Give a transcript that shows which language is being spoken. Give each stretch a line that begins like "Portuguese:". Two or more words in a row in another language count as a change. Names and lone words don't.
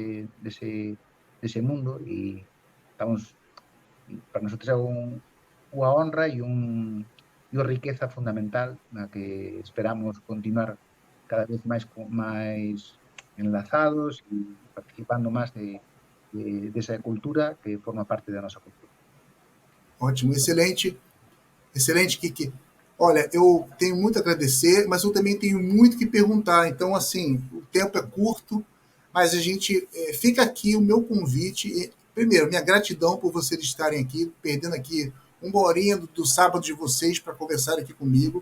Galician: dese mundo e para nosotros é unha honra e unha riqueza fundamental na que esperamos continuar cada vez máis enlazados e participando máis desa cultura que forma parte da nosa cultura.
Portuguese: Ótimo, excelente. Excelente, Quique. Olha, eu tenho muito a agradecer, mas eu também tenho muito que perguntar. Então, assim, o tempo é curto, mas a gente fica aqui o meu convite. Primeiro, minha gratidão por vocês estarem aqui, perdendo aqui uma horinha do sábado de vocês para conversar aqui comigo.